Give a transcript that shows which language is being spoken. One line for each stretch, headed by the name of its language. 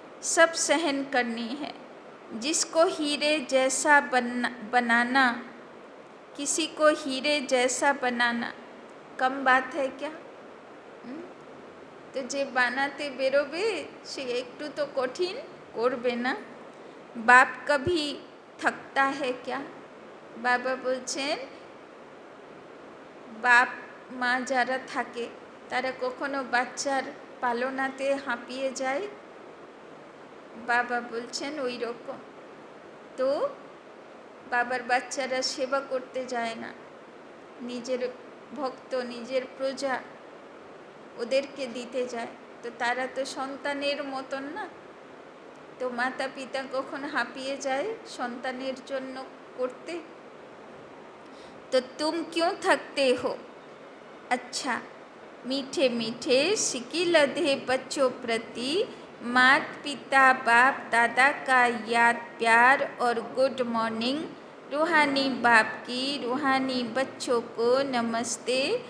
Hindi: सब सहन करनी है। जिसको हीरे जैसा बनाना किसी को हीरे जैसा बनाना कम बात है क्या?
Bangla: तो जे বানাতে বেরোবে সে একটু তো কঠিন করবে না।
Hindi: বাপ कभी थकता है क्या?
Bangla: বাবা বলছেন বাপ মা যারা থাকে তারা কখনো বাচ্চার পালনাতে হাঁপিয়ে যায়? বাবা বলছেন ওই রকম। তো বাবার বাচ্চারা সেবা করতে যায় না, নিজের ভক্ত নিজের প্রজা ওদেরকে দিতে যায়, তো তারা তো সন্তানের মতন না। তো মাতা পিতা কখন হাঁপিয়ে যায় সন্তানের জন্য করতে?
Hindi: तो तुम क्यों थकते हो? अच्छा, मीठे मीठे सिकी लधे बच्चों प्रति मात पिता बाप दादा का याद प्यार और गुड मॉर्निंग। रूहानी बाप की रूहानी बच्चों को नमस्ते।